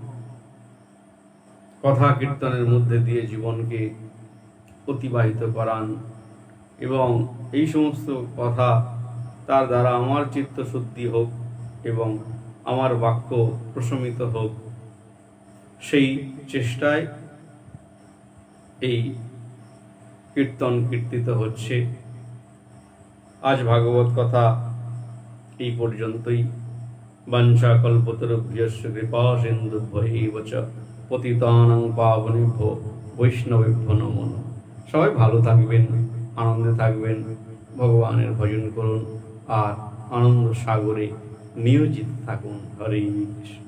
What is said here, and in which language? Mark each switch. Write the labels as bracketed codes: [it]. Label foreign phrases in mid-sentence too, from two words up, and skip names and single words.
[bn] কথা কীর্তনের মধ্যে দিয়ে জীবনকে অতিবাহিত করান এবং এই সমস্ত কথা তার দ্বারা আমার চিত্ত শুদ্ধি হোক এবং আমার বাক্য প্রশমিত হোক, সেই চেষ্টায় এই কীর্তন কীর্তিত হচ্ছে। আজ ভাগবত কথা এই পর্যন্তই। [sa] বাঞ্ছা কল্পতরুভ্যস্য কৃপা সিন্ধুভ্যৈব চ পতিতানাং পাবনেভ্যো বৈষ্ণবেভ্যো নমো নমঃ। [bn] সবাই ভালো থাকবেন, আনন্দে থাকবেন, ভগবানের ভজন করুন আর আনন্দ সাগরে নিয়োজিত থাকুন। হরে কৃষ্ণ।